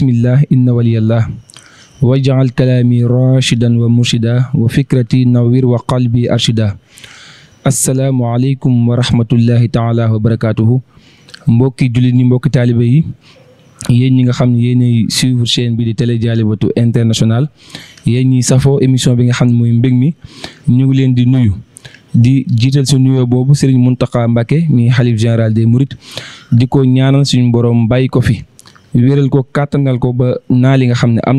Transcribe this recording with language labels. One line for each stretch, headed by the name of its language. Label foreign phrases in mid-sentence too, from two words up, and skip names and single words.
Arabic: الله إن ولي الله وجعل كلامي راشدا ومرشدا وفكرتي نوير وقلبي أرشدا السلام عليكم ورحمة الله تعالى وبركاته
Wolof: mbokki jullit ñi mbokki taalibe yi yéen ñi nga xam ne yéenay
French: suivre chaîne
Wolof: bi di Télé Dialibatoul International yéen ñi safoo émission bi nga xam ne mooy mbég mi ñu ngi leen di nuyu di jiital su nuyoo boobu Serigne Mountakha Mbacké mi xalif
French: général des Mourides
Wolof: di ko ñaanal suñu borom bàyyi ko fi wéral ko kàttanal ko ba naa li nga xam ne am